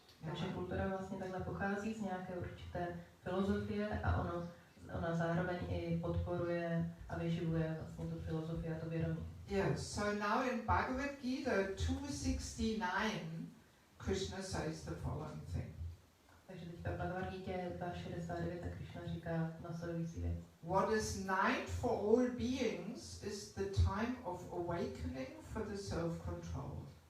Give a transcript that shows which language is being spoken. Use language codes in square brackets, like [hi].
[cs] Takže kultura vlastně takhle pochází z nějaké určité filozofie a ona zároveň i podporuje a vyživuje vlastně tu filozofii a to vědomí. [en] Yes, so now in Bhagavad Gita 269, Krishna says the following thing. [cs] Takže teďka v Bhagavad Gita 269 a Krishna říká následující věc. [en] What is night for all beings is the time of awakening for the self-control.